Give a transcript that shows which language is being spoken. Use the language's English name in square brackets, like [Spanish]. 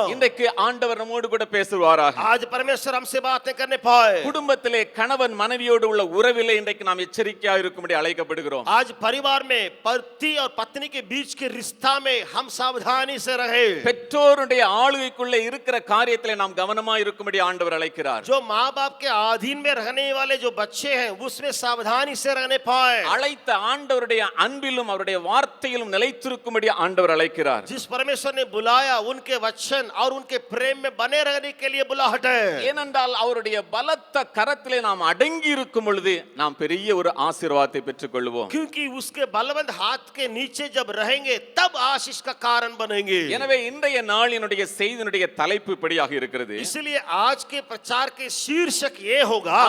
[Tamil] இன்றைக்கு ஆண்டவர் நம்மோடு கூட பேசுவாராக. [Hindi] आज परमेश्वर हमसे बातें करने पाए. [Tamil] குடும்பத்திலே கணவன் மனைவியோடு உள்ள உறவிலே இன்றைக்கு நாம் எச்சரிக்கையாக இருக்கும்படி அழைக்கப்படுகிறோம். [Hindi] आज परिवार में पति और पत्नी के बीच के रिश्ता में हम सावधानी से रहे. [Tamil] பெற்றோருடைய ஆளுகைக்குள்ளே இருக்கிற காரியத்திலே நாம் கவனமாக இருக்கும்படி ஆண்டவர் அழைக்கிறார். [Hindi] जो माँ बाप के अधीन में रहने वाले जो बच्चे हैं उसमें सावधानी से रहने पाए. [Tamil] அழைத்த ஆண்டவருடைய அன்பிலும் அவருடைய வார்த்தையிலும் நிலைத்திருக்கும்படி ஆண்டவர் அழைக்கிறார். [Hindi] जिस परमेश्वर ने बुलाया उनके वचन और उनके प्रेम में बने रहने के लिए बुलाहट है. [Tamil] ஏனென்றால் அவருடைய பலத்த கரத்திலே நாம் அடங்கி இருக்கும் பொழுது நாம் பெரிய ஒரு ஆசீர்வாதத்தை பெற்றுக் கொள்வோம். [Hindi] क्योंकि उसके बलवंत हाथ के नीचे जब रहेंगे तब आशीष का कारण बनेंगे. [Tamil] எனவே இன்றைய நாளினுடைய செய்தியினுடைய தலைப்பு இப்படியாக இருக்கிறது. [Hindi] इसलिए आज के प्रचार के शीर्षक ये होगा